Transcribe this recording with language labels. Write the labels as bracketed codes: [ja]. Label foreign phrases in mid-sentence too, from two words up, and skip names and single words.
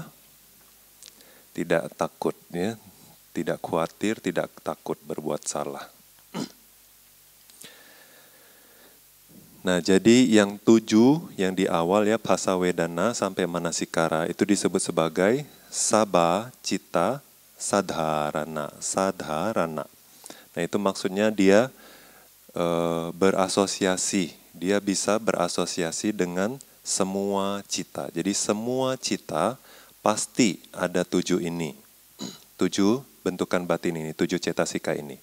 [id] Tidak takut ya. Tidak khawatir, tidak takut berbuat salah. Nah, jadi yang 7 yang di awal ya, [pi] phassa vedana [id] sampai manasikara itu disebut sebagai [pi] sabha citta sadharana. [id] Sadharana. Nah, itu maksudnya dia berasosiasi. Dia bisa berasosiasi dengan semua cita. Jadi semua cita pasti ada 7 ini. 7 bentukan batin ini, 7 cetasika ini.